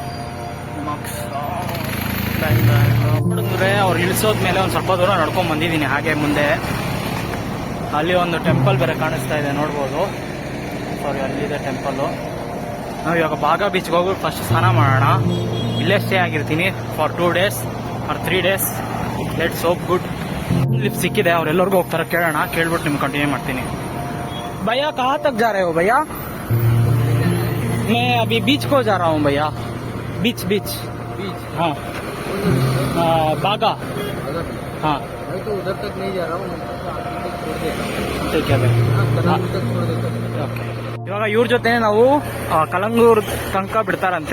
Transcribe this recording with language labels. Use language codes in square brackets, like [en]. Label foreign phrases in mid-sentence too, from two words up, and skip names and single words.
[kn] ನೋಡಿದ್ರೆ ಅವ್ರು ಇಳಿಸೋದ್ಮೇಲೆ ಒಂದು ಸ್ವಲ್ಪ ದೂರ ನಡ್ಕೊಂಡ್ ಬಂದಿದ್ದೀನಿ. ಹಾಗೆ ಮುಂದೆ ಅಲ್ಲಿ ಒಂದು ಟೆಂಪಲ್ ಬೇರೆ ಕಾಣಿಸ್ತಾ ಇದೆ, ನೋಡ್ಬೋದು. ಸಾರಿ, ಅಲ್ಲಿದೆ ಟೆಂಪಲ್ಲು. ನಾವು ಇವಾಗ ಬಾಗಾ ಬೀಚ್ಗೆ ಹೋಗಿ ಫಸ್ಟ್ ಸ್ನಾನ ಮಾಡೋಣ. ಇಲ್ಲೇ ಸ್ಟೇ ಆಗಿರ್ತೀನಿ [en] for 2 days or 3 days. let's hope good. [kn] ಲಿಫ್ಟ್ ಸಿಕ್ಕಿದೆ. ಅವ್ರೆಲ್ಲರಿಗೂ ಹೋಗ್ತಾರೆ. ಕೇಳೋಣ. ಕೇಳ್ಬಿಟ್ಟು ನಿಮ್ಗೆ ಕಂಟಿನ್ಯೂ ಮಾಡ್ತೀನಿ. [hi] भैया कहाँ तक जा रहे हो भैया? मैं अभी बीच को जा रहा हूँ भैया. बीच हाँ, बागा. हाँ, मैं तो उधर तक नहीं जा रहा हूँ. ठीक है भाई. [kn] ಓಕೆ. ಇವಾಗ ಇವ್ರ ಜೊತೆ ನಾವು ಕಲಂಗೂರ್ ತನಕ ಬಿಡ್ತಾರಂತೆ.